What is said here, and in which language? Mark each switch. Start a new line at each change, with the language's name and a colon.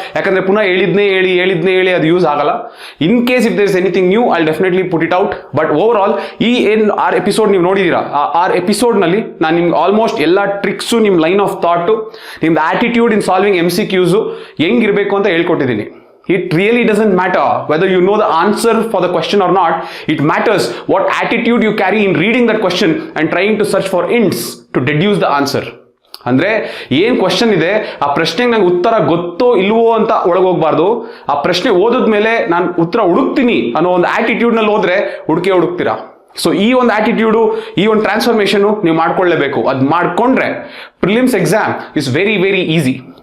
Kannada: ಯಾಕಂದ್ರೆ ಪುನಃ ಹೇಳಿದ್ನೇ ಹೇಳಿ ಅದು ಯೂಸ್ ಆಗಲ್ಲ.
English: In case if there is anything new I definitely put it out.
Kannada: But over all ಈ ಏನ್ 6 ಎಪಿಸೋಡ್ ನೀವು ನೋಡಿದೀರಾ, ಆ 6 ಎಪಿಸೋಡ್ ನಲ್ಲಿ ನಾನು ನಿಮ್ಗೆ ಆಲ್ಮೋಸ್ಟ್ ಎಲ್ಲ ಟ್ರಿಕ್ಸು, ನಿಮ್ ಲೈನ್ ಆಫ್ ಥಾಟ್, ನಿಮ್ದು ಆಟಿಟ್ಯೂಡ್ ಇನ್ ಸಾಲ್ವಿಂಗ್ MCQs ಹೆಂಗಿರ್ಬೇಕು ಅಂತ ಹೇಳ್ಕೊಟ್ಟಿದ್ದೀನಿ.
English: It really doesn't matter whether you know the answer for the question or not. It matters what attitude you carry in reading that question and trying to search for hints to deduce the answer.
Kannada: ಅಂದ್ರೆ ಏನ್ question ಇದೆ ಆ ಪ್ರಶ್ನೆಗೆ ನಂಗೆ ಉತ್ತರ ಗೊತ್ತೋ ಇಲ್ವೋ ಅಂತ ಒಳಗೋಗ್ಬಾರ್ದು. ಆ ಪ್ರಶ್ನೆ ಓದಿದ್ಮೇಲೆ ನಾನು ಉತ್ತರ ಹುಡುಕ್ತೀನಿ ಅನ್ನೋ ಒಂದು ಆಟಿಟ್ಯೂಡ್ ನಲ್ಲಿ ಹೋದ್ರೆ ಹುಡುಕ್ತೀರಾ. ಸೊ ಈ ಒಂದು ಆಟಿಟ್ಯೂಡು, ಈ ಒಂದು ಟ್ರಾನ್ಸ್ಫಾರ್ಮೇಶನ್ ನೀವು ಮಾಡ್ಕೊಳ್ಳೇಬೇಕು. ಅದು ಮಾಡ್ಕೊಂಡ್ರೆ
English: Prelims exam is very very easy.